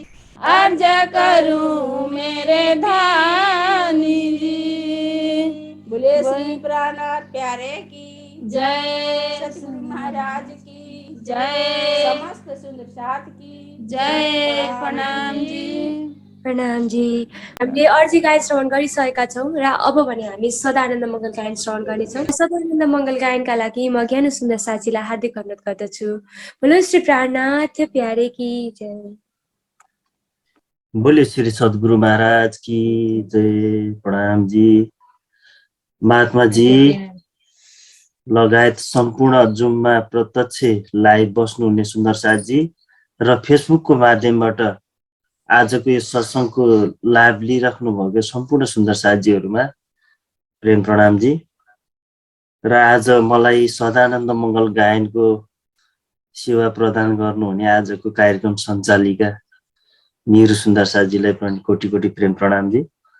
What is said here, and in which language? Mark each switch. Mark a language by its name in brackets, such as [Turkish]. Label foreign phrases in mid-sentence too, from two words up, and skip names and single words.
[Hindi] अर्ज करूं मेरे धानी जी। बोले श्री प्राणनाथ प्यारे की जय। सतगुरु महाराज की जय। समस्त सुंदर साथ की जय। प्रणाम जी। प्रणाम जी। [Nepali] हामीले अर्जी गायन श्रवण गरिसकेका छौँ र अब भने हामी सदानन्द मङ्गल गायन श्रवण गर्नेछौँ। सदानन्द मङ्गल गायनका लागि म ज्ञानु सुन्दर साथीलाई हार्दिक अनुरोध गर्दछु। [Hindi] बोलो श्री प्राणनाथ प्यारे की जय। बोले श्री सद्गुरु महाराज की जय। प्रणाम जी। [Nepali] महात्मा जी लगायत सम्पूर्ण जुममा प्रत्यक्ष लाइभ बस्नुहुने सुन्दर साथजी र फेसबुकको माध्यमबाट आजको यो सत्सङ्गको लाभ लिइराख्नु भएको सम्पूर्ण सुन्दर साथजीहरूमा प्रेम प्रणाम जी। र आज मलाई सदानन्द मङ्गल गायनको सेवा प्रदान गर्नुहुने आजको कार्यक्रम सञ्चालिका निरु सुन्दर साथजीलाई पनि कोटी कोटी प्रेम प्रणाम जी।